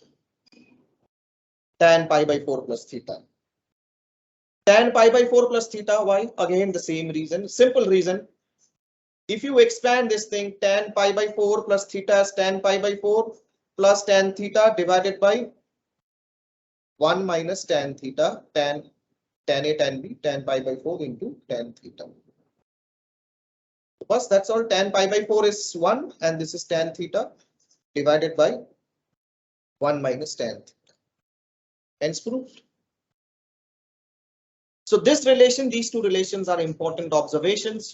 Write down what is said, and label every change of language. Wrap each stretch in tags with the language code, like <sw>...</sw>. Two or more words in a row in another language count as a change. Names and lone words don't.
<en>Tan pi by 4 plus theta. Tan pi by 4 plus theta, why? Again, the same reason, simple reason. If you expand this thing, tan pi by 4 plus theta is tan pi by 4 plus tan theta divided by 1 minus tan theta, tan A tan B, tan pi by 4 into tan theta. First, that's all. Tan pi by 4 is 1 and this is tan theta divided by 1 minus tan theta. Hence proved. So this relation, these two relations are important observations.</en>